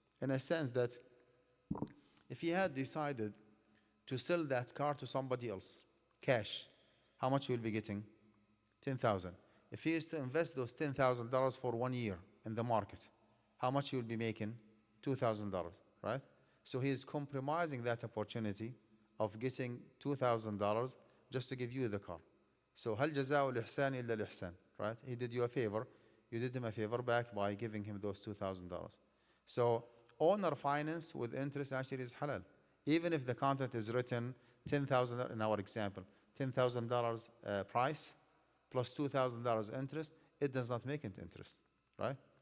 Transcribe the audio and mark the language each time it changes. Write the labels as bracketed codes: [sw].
[en] In a sense that if he had decided to sell that car to somebody else, cash, how much he will be getting? 10,000. If he is to invest those $10,000 for 1 year in the market, how much he will be making? $2,000, right? So he is compromising that opportunity of getting $2,000 just to give you the car. So [ar] هل جزاء الإحسان إلا الإحسان, [en] right? He did you a favor. You did him a favor back by giving him those $2,000. So owner finance with interest actually is halal. Even if the contract is written $10,000 in our example, $10,000 price plus $2,000 interest, it does not make it interest, right?